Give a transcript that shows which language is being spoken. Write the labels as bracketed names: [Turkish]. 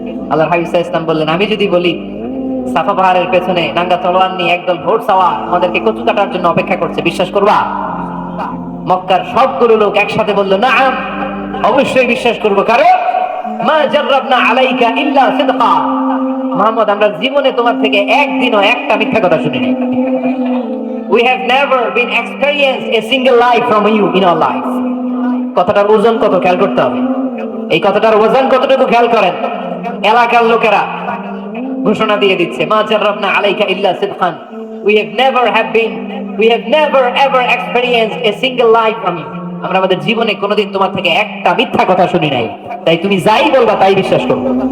[Bangla] আল্লাহর হাবিব সাল্লাল্লাহু আলাইহি ওয়াসাল্লাম বললেন, আমি যদি বলি সাফা পাহাড়ের পেছনে নাঙ্গা তলোয়ার নিয়ে একদল ঘোড়সওয়ার আমাদেরকে কচু কাটার জন্য অপেক্ষা করছে, বিশ্বাস করবা? মক্কার সবগুলো লোক একসাথে বলল, নাআম, অবশ্যই বিশ্বাস করব। কারণ [Arabic] মা জাররাবনা আলাইকা ইল্লা সিদকা, [Bangla] মুহাম্মদ আমরা জীবনে তোমার থেকে একদিনও একটা মিথ্যা কথা শুনি নাই। [English] We have never been experienced a single lie from you in our life. [Bangla] কথাটার ওজন কত খেয়াল করতে হবে। এই কথাটার ওজন কতটুকু খেয়াল করেন। এলাকার লোকেরা ঘোষণা দিয়ে দিচ্ছে, [Arabic] মা জাররাবনা আলাইকা ইল্লা সিদকান, [English] we have never ever experienced a single lie from you. [Bangla] আমরা আমাদের জীবনে কোনোদিন তোমার থেকে একটা মিথ্যা কথা শুনি নাই, তাই তুমি যাই বলবা তাই বিশ্বাস করব।